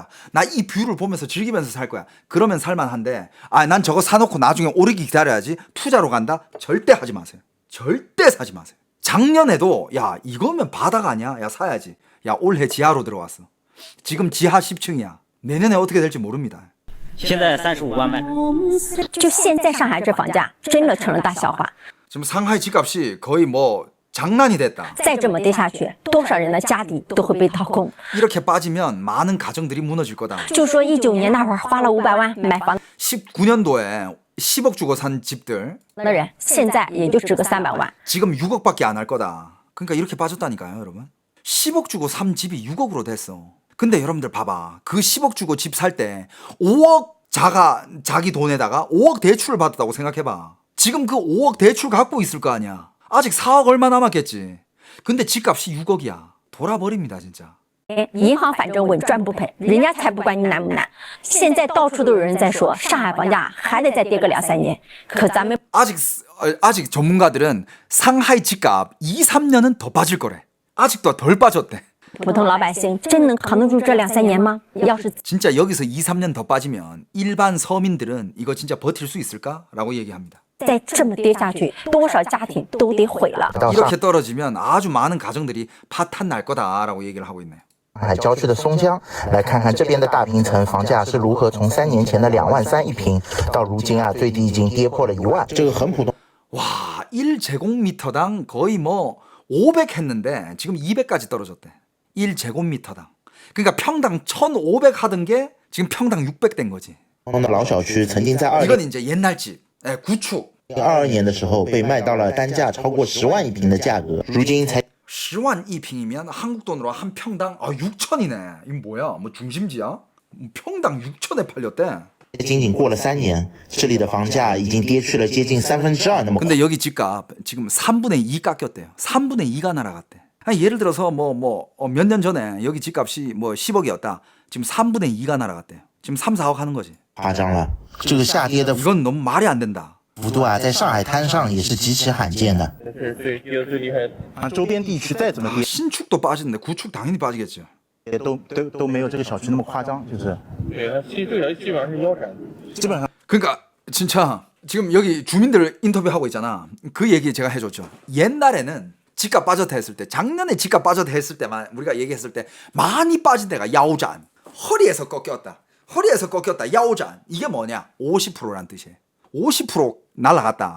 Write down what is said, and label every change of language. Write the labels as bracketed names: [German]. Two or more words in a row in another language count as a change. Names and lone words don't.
[Korean] 나 이 뷰를 보면서 즐기면서 살 거야. 그러면 살만한데 난 저거 사놓고 나중에 오르기 기다려야지 투자로 간다? 절대 하지 마세요. 절대 사지 마세요. 작년에도 야 이거면 바다가 아니야? 야 사야지. 야 올해 지하로 들어왔어. 지금 지하 10층이야. 내년에 어떻게 될지 모릅니다. [Chinese] 现在35万卖。就现在上海这房价真的成了大笑话。 [Korean] 지금 상하이 집값이 거의 뭐 장난이 됐다. [Chinese] 再这么跌下去，多少人的家底都会被掏空。 [Korean] 이렇게 빠지면 많은 가정들이 무너질 거다. [Chinese] 就说19年那会儿花了500万买房 [Korean] 19년도에 10억 주고 산 집들 [Chinese] 的人，现在也就值个300万。 [Korean] 지금 6억밖에 안 할 거다. 그러니까 이렇게 빠졌다니까요, 여러분. 10억 주고 산 집이 6억으로 됐어. 근데 여러분들 봐봐. 그 10억 주고 집 살 때 5억 자기 돈에다가 5억 대출을 받았다고 생각해봐. 지금 그 5억 대출 갖고 있을 거 아니야. 아직 4억 얼마 남았겠지. 근데 집값이 6억이야. 돌아버립니다, 진짜. [Chinese] 银行反正稳赚不赔，人家才不管你难不难。现在到处都有人在说上海房价还得再跌个2-3年，可咱们 [Korean] 아직 전문가들은 상하이 집값 2-3년은 더 빠질 거래. 아직도 덜 빠졌대. [Chinese] 普通老百姓真能扛得住这2-3年吗？要是 [Korean] 진짜 여기서 2-3년 더 빠지면 일반 서민들은 이거 진짜 버틸 수 있을까라고 얘기합니다. [Chinese] 再这么跌下去，多少家庭都得毁了。 [Korean] 이렇게 떨어지면 아주 많은 가정들이 파탄 날 거다라고 얘기를 하고 있네요. [Chinese] 上海郊区的松江，来看看这边的大平层房价是如何从3年前的2万3一平，到如今最低已经跌破了1万。这个很普通。 [Korean] 와, 1제곱미터당 거의 뭐 500 했는데 지금 200까지 떨어졌대. 1제곱미터당. 그러니까 평당 1,500 하던 게 지금 평당 600 된 거지. [Chinese] 老小区曾经在 [Korean] 이건 이제 옛날 집, 구축. [Chinese] 2022 年的时候被卖到了单价超过10万一平的价格，如今才 [Korean] 10만 2평이면 한국 돈으로 한 평당 6천이네. 이거 뭐야? 뭐 중심지야? 평당 6천에 팔렸대. [Chinese] 仅仅过了3年，这里的房价已经跌去了接近2/3那么。 [Korean] 근데 여기 집값 지금 3분의 2 깎였대요. 3분의 2가 날아갔대. 아니, 예를 들어서 몇 년 전에 여기 집값이 뭐 10억이었다. 지금 3분의 2가 날아갔대요. 지금 3-4억 하는 거지. [Chinese] 夸张了，这个下跌的 [Korean] 이건 너무 말이 안 된다. [Chinese] 幅度在上海滩上也是极其罕见的。对，跌得最厉害的。周边地区再怎么跌， [Korean] 신축도 빠지는데 구축 당연히 빠지겠죠. [Chinese] 都没有这个小区那么夸张，就是。对，它这条基本上是腰斩。基本上。 [Korean] 그러니까 진짜 지금 여기 주민들 인터뷰하고 있잖아. 그 얘기 제가 해줬죠. 옛날에는 집값 빠졌다 했을 때, 작년에 집값 빠졌다 했을 때만 우리가 얘기했을 때 많이 빠진 데가 야오잔. 허리에서 꺾였다. 허리에서 꺾였다. 야오잔. 이게 뭐냐? 50%란 뜻이에요. 50% 날아갔다.